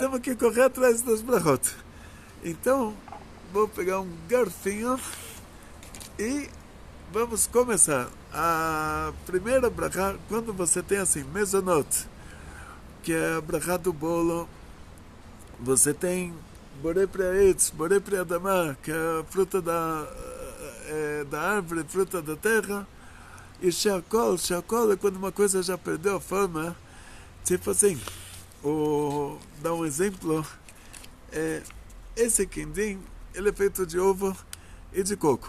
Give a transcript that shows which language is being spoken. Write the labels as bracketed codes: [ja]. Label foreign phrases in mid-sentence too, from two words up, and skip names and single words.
[pt] Temos que correr atrás das brachot. Então, vou pegar um garfinho e vamos começar. A primeira brachá, quando você tem assim, mezonot, que é a brachá do bolo, você tem [he] בורא פרי העץ, בורא פרי האדמה, [pt] que é a fruta da árvore, fruta da terra, e shakol é quando uma coisa já perdeu a forma, tipo assim, dá um exemplo, esse quindim, ele é feito de ovo e de coco.